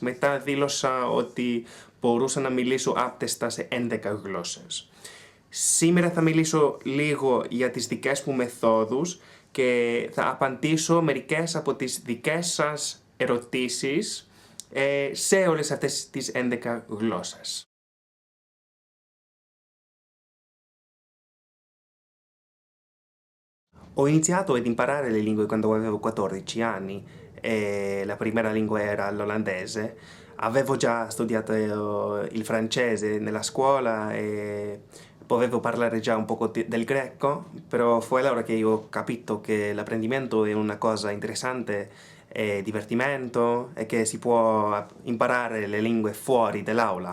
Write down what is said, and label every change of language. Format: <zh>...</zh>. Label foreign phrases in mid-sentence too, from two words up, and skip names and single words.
<el>Μετά δήλωσα ότι μπορούσα να μιλήσω άπτεστα σε 11 γλώσσες. Σήμερα θα μιλήσω λίγο για τις δικές μου μεθόδους και θα απαντήσω μερικές από τις δικές σας ερωτήσεις σε όλες αυτές τις 11 γλώσσες.</el> <it>Ho iniziato ad imparare le lingue quando avevo 14 anni e la prima lingua era l'olandese. Avevo già studiato il francese nella scuola e potevo parlare già un poco del greco, però fu allora che io ho capito che l'apprendimento è una cosa interessante e divertimento e che si può imparare le lingue fuori dall'aula.</it>